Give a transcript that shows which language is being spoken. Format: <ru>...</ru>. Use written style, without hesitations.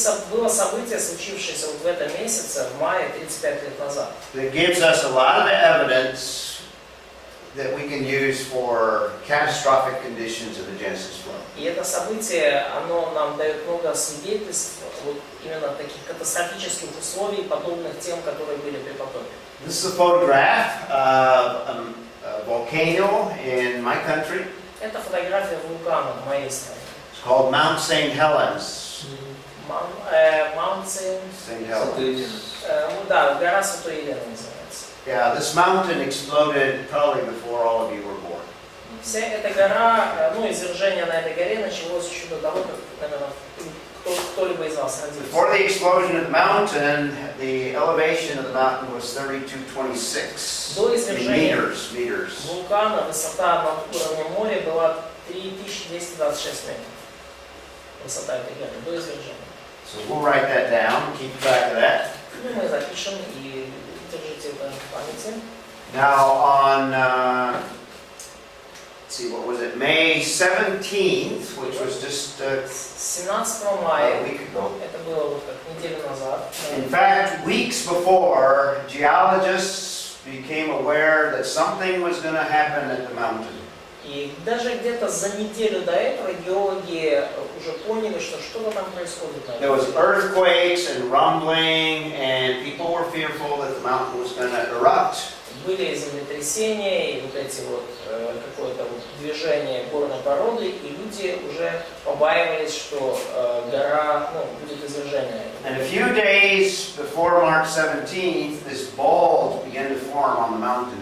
<ru>Было событие, случившееся вот в этом месяце, в мае, 35 лет назад.</ru> <en>That gives us a lot of evidence that we can use for catastrophic conditions of the Genesis flood.</en> <ru>И это событие, оно нам дает много свидетельств вот именно таких катастрофических условий, подобных тем, которые были при потопе.</ru> <en>This is a photograph of a volcano in my country.</en> <ru>Это фотография вулкана в моей стране.</ru> <en>It's called Mount St. Helens. Mount St. Helens.</en> <ru>Да, гора Святой Елены называется.</ru> <en>Yeah, this mountain exploded probably before all of you were born.</en> <ru>Вся эта гора, извержение на этой горе началось еще до того, как, наверное, кто-либо из вас родился.</ru> <en>Before the explosion of the mountain, the elevation of the mountain was 3226</en> <ru>До извержения</ru> <en>meters.</en> <ru>вулкана высота над уровнем моря была 3226 метров. Высота этой горы, до извержения.</ru> <en>So we'll write that down, keep track of that.</en> <ru>Мы запишем и держите это в памяти.</ru> <en>Now on, let's see, what was it? May 17th, which was just</en> <ru>17 мая,</ru> <en>a week ago.</en> <ru>это было вот как неделю назад.</ru> <en>In fact, weeks before, geologists became aware that something was going to happen at the mountain.</en> <ru>И даже где-то за неделю до этого геологи уже поняли, что что-то там происходит.</ru> <en>There was earthquakes and rumbling, and people were fearful that the mountain was going to erupt.</en> <ru>Были землетрясения и вот эти вот какое-то вот движение горной породы, и люди уже побаивались, что гора, будет извержение.</ru> <en>And a few days before March 17th, this bulge began to form on the mountain.</en>